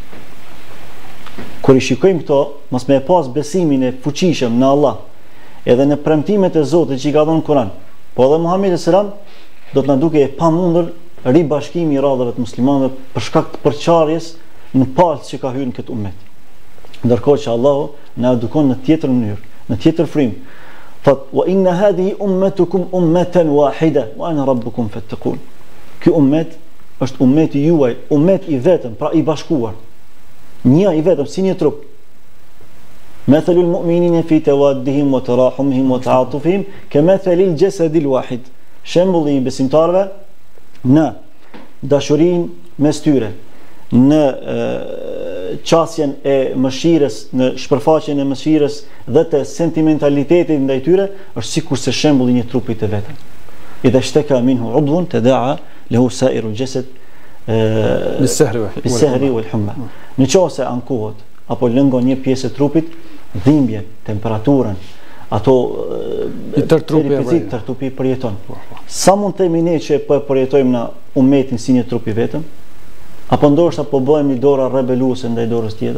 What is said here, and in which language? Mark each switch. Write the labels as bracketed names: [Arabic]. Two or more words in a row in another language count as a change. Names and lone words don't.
[Albanian] Kur i shikojmë këto, mos me pas besimin e fuqishëm në Allah, edhe në premtimet e Zotit që i ka dhënë Kur'an, po edhe Muhamedi sallam do të na duke e pamundur ribashkimi i radhave të muslimanëve për shkak të përçarjes në palë që ka hyrë në këtë ummet. Ndërkohë që Allahu na edukon në tjetër mënyrë, në tjetër frymë. Thot: [Arabic] "وإن هذه أمتكم أمة واحدة وأنا ربكم فاتقون." [Albanian] Ky ummet është ummeti juaj, ummet i vetëm, pra i bashkuar. Një i vetëm, si një trup. [Arabic] مثل المؤمنين في توادهم وتراحمهم وتعاطفهم كمثل الجسد الواحد. [Albanian] Shembulli i besimtarëve në dashurinë mes tyre, në qasjen e mëshirës, në shpërfaqjen e mëshirës dhe të sentimentalitetit ndaj tyre, është sikurse shembulli një trupi të vetëm. [Arabic] إذا اشتكى منه عضو تداعى له سائر الجسد بالسهر والحمى. [Albanian] Në qoftë ankohet apo lëngon një pjesë e trupit, dhimbje, temperaturën, ato tër trupi përjeton. Sa mund të themi ne që po përjetojmë në ummetin si një trup i vetëm? Apo ndoshta po bëhemi dora rebeluese ndaj dorës tjetër?